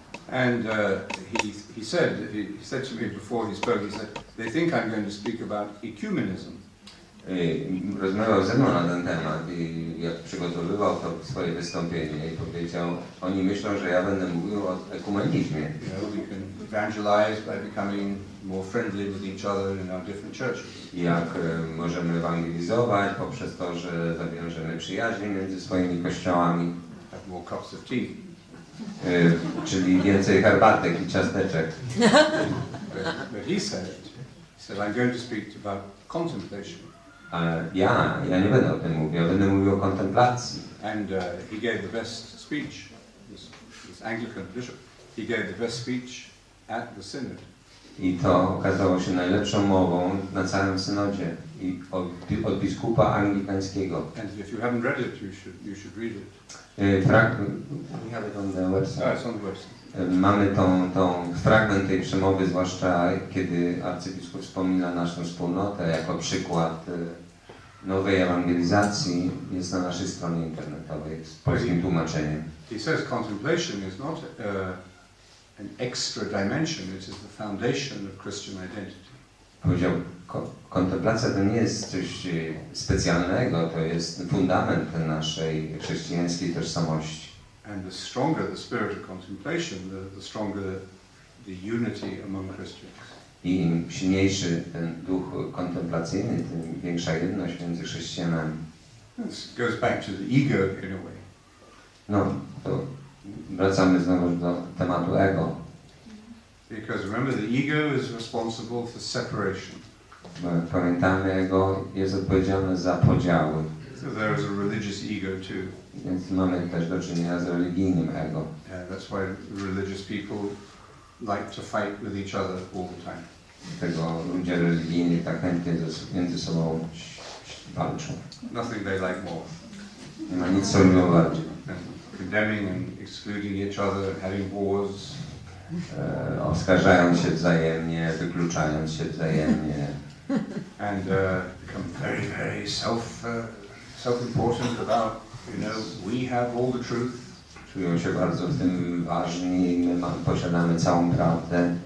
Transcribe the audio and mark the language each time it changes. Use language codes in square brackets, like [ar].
[en] And he said to me before he spoke, he said, they think I'm going to speak about ecumenism. [pl] Rozmawiał ze mną na ten temat i jak przygotowywał to swoje wystąpienie i powiedział, oni myślą, że ja będę mówił o ekumenizmie. [en] You know, we can evangelize by becoming more friendly with each other in our different churches. [pl] Jak możemy ewangelizować poprzez to, że zawiążemy przyjaźnie między swoimi kościołami. [en] Have more cups of tea. [pl] Czyli więcej herbatek i ciasteczek. [en] But he said, I'm going to speak about contemplation. [pl] Ale ja nie będę o tym mówił, ja będę mówił o kontemplacji. [en] And he gave the best speech, this Anglican bishop, he gave the best speech at the synod. [pl] I to okazało się najlepszą mową na całym synodzie i od biskupa anglikańskiego. [en] And if you haven't read it, you should read it. We have it on the website. It's on the website. [pl] Mamy tą fragment tej przemowy, zwłaszcza kiedy arcybiskup wspomina naszą wspólnotę jako przykład nowej ewangelizacji, jest na naszej stronie internetowej z polskim tłumaczeniem. [en] He says contemplation is not an extra dimension, it is the foundation of Christian identity. [pl] Powiedział, kontemplacja to nie jest coś specjalnego, to jest fundament naszej chrześcijańskiej tożsamości. [en] And the stronger the spirit of contemplation, the stronger the unity among Christians. [pl] I im silniejszy ten duch kontemplacyjny, tym większa jedność między chrześcijanami. [en] This goes back to the ego in a way. [pl] No, to wracamy znowu do tematu ego. [en] Because remember, the ego is responsible for separation. [pl] Pamiętamy, ego jest odpowiedzialne za podziały. [en] So there is a religious ego too. [pl] Więc mamy też do czynienia z religijnym ego. [en] That's why religious people like to fight with each other all the time. [pl] Dlatego ludzie religijni tak chętnie między sobą walczą. [en] Nothing they like more. [pl] Nie ma nic, co lubią bardziej. [en] Condemning and excluding each other, having wars. [pl] Oskarżają się wzajemnie, wykluczając się wzajemnie. [en] And become very, very self-important about, we have all the truth. [pl] Czują się bardzo w tym ważni, my posiadamy całą prawdę.